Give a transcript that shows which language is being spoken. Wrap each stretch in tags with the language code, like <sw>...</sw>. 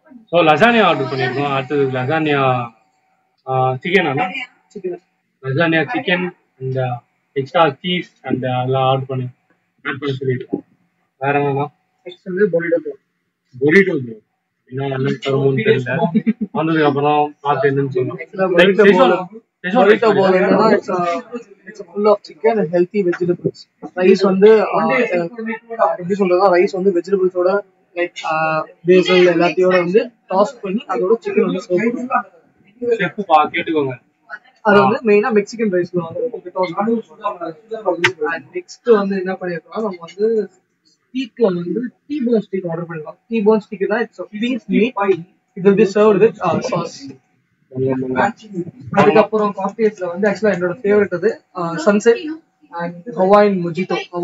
<ta>So லசான்யா order பண்ணிருக்கோம். அடுத்தது லசான்யா chicken ஆனா லசான்யா chicken and extra cheese and அதெல்லாம் ஆட் பண்ணி சொல்லியிருக்கோம். வேற என்னன்னா, நெக்ஸ்ட் வந்து பொரிட்டோ என்ன தருமோன்னு தெரியல. வந்ததுக்கு அப்புறம் பார்த்து என்னன்னு சொன்னோம்.</ta> <en>Burrito bowl</en> <ta>என்னன்னா</ta> <en>it's full of chicken and healthy vegetables.</en> <ta>Rice வந்து எப்படி சொல்றதா, ரைஸ் வந்து வெஜிடபிள்ஸோட லைக் பேசல் எல்லாத்தையோட வந்து டாஸ் பண்ணி அதோட சிக்கன் வந்து சர்வ் பண்ணுவாங்க. செஃப் கேட்டுக்கோங்க. அது வந்து மெயினா மெக்சிகன் ரைஸ்ல வந்து டாஸ் பண்ணுவாங்க. நெக்ஸ்ட் வந்து என்ன பண்ணிருக்கோம், நம்ம வந்து ஸ்டீக்ல வந்து T-bone steak ஆர்டர் பண்ணிருக்கோம்.</ta> <en>T-bone steak தான் it's a piece meat. It will be served with sauce.</en> <ta>அதுக்கப்புறம் காக்டெயில்ஸ்ல வந்து ஆக்சுவலா என்னோட ஃபேவரட் அது சன்செட் அண்ட் ஹவாயின் மொஜிட்டோ.</ta>